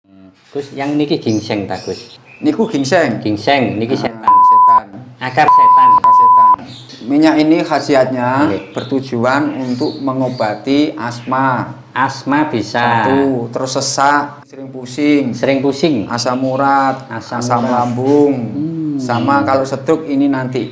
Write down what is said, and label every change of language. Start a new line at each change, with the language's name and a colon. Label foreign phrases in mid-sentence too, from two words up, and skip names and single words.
Javanese: Gus, yang niki gingseng ta, Gus? Niku gingseng. Gingseng niki setan.
Indonesian: Setan. Akar setan. Akar setan. Minyak ini khasiatnya Oke. bertujuan untuk mengobati asma. Asma bisa. Satu, terus sesak, sering pusing, Sering pusing. asam urat, Asam asam urat. lambung. Sama kalau stroke ini nanti